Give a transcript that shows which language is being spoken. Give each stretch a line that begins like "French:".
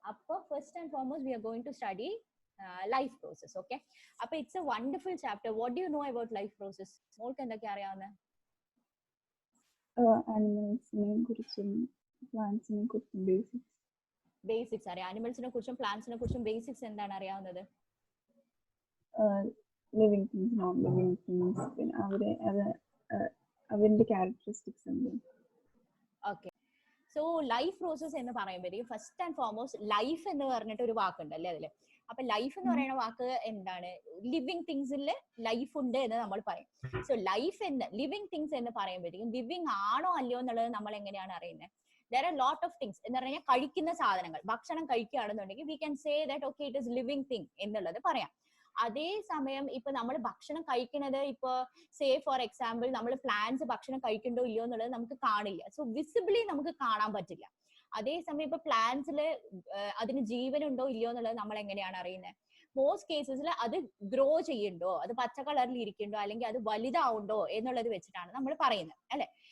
English: അപ്പോൾ first and foremost we are going to study life process. Okay, അപ്പോൾ it's a wonderful chapter. What do you know about life process?
Malayalam: മോൾക്ക് എന്തൊക്കെ അറിയാവുന്നത്? ആനിമൽസിനെ കുറിച്ചും പ്ലാന്റ്സിനെ കുറിച്ചും basics അറിയാം. ആനിമൽസിനെ കുറിച്ചും പ്ലാന്റ്സിനെ കുറിച്ചും ബേസിക്സ് എന്താണ് അറിയാവുന്നത്? Living things, non living things, പിന്നെ അവരുടെ ക്യാരക്ടറിസ്റ്റിക്സ് ഉണ്ട്. ഓക്കെ, സോ ലൈഫ് പ്രോസസ് എന്ന് പറയുമ്പോഴേക്കും ഫസ്റ്റ് ആൻഡ് ഫോർമോസ്റ്റ് ലൈഫ് എന്ന് പറഞ്ഞിട്ട് ഒരു വാക്കുണ്ട് അല്ലേ അതില്. അപ്പൊ ലൈഫ് എന്ന് പറയുന്ന വാക്ക് എന്താണ്? ലിവിങ് തിങ്സിൽ ലൈഫ് ഉണ്ട് എന്ന് നമ്മൾ പറയും. സോ ലൈഫ് എന്ന് ലിവിങ് തിങ്സ് എന്ന് പറയുമ്പോഴേക്കും ലിവിങ് ആണോ അല്ലയോ എന്നുള്ളത് നമ്മൾ എങ്ങനെയാണ് അറിയുന്നത്?
English: there are lot of things
Malayalam: എന്ന് പറഞ്ഞാൽ കഴിക്കുന്ന സാധനങ്ങൾ, ഭക്ഷണം കഴിക്കുകയാണെന്നുണ്ടെങ്കിൽ
English: we can say that okay it is living thing
Malayalam: എന്നുള്ളത് പറയാം. അതേ സമയം ഇപ്പൊ നമ്മൾ ഭക്ഷണം കഴിക്കുന്നത് ഇപ്പൊ
English: say for example
Malayalam: നമ്മൾ പ്ലാന്റ്സ് ഭക്ഷണം കഴിക്കണ്ടോ ഇല്ലയോ എന്നുള്ളത് നമുക്ക് കാണില്ല. സോ വിസിബിളി നമുക്ക് കാണാൻ പറ്റില്ല. അതേസമയം ഇപ്പൊ പ്ലാന്റ്സില് അതിന് ജീവനുണ്ടോ ഇല്ലയോ എന്നുള്ളത് നമ്മൾ എങ്ങനെയാണ് അറിയുന്നത്? മോസ്റ്റ് കേസസിൽ അത് ഗ്രോ ചെയ്യണ്ടോ, അത് പച്ച കളറിൽ ഇരിക്കണ്ടോ, അല്ലെങ്കിൽ അത് വലുതാവുണ്ടോ എന്നുള്ളത് വെച്ചിട്ടാണ് നമ്മൾ പറയുന്നത് അല്ലെ.